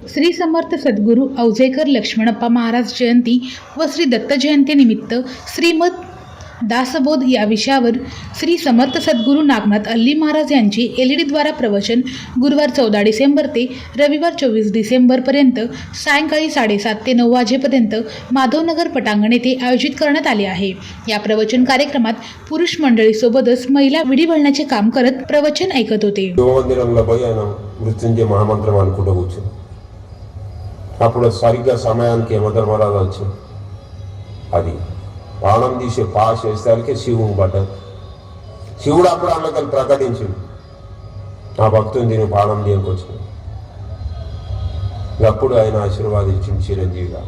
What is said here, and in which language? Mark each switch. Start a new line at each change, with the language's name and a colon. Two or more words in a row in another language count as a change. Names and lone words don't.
Marathi: श्री समर्थ सद्गुरू औजेकर लक्ष्मणप्पा महाराज जयंती व श्री दत्त जयंतीनिमित्त श्रीमद दासबोध या विषयावर श्री समर्थ सद्गुरू नागनाथ अल्ली महाराज यांचे LED-द्वारा प्रवचन गुरुवार 14 डिसेंबर ते रविवार 24 डिसेंबरपर्यंत सायंकाळी 7:30 ते 9 वाजेपर्यंत माधवनगर पटांगण येथे आयोजित करण्यात आले आहे। या प्रवचन कार्यक्रमात पुरुष मंडळीसोबतच महिला विडी वळण्याचे काम करत प्रवचन ऐकत होते।
Telugu: మృత్యుంజయ మహామంత్రం అనుకుంటూ కూర్చో అప్పుడు సరిగ్గా సమయానికి యమధర్మరాజు వచ్చి అది బాణం తీసే పాశ వేసేసరికి శివుని పడ్డది। శివుడు అప్పుడు అన్నకలు ప్రకటించింది, నా భక్తుని దీని బాణం తీయకొచ్చిన అప్పుడు ఆయన ఆశీర్వాదించింది చిరంజీవిగా।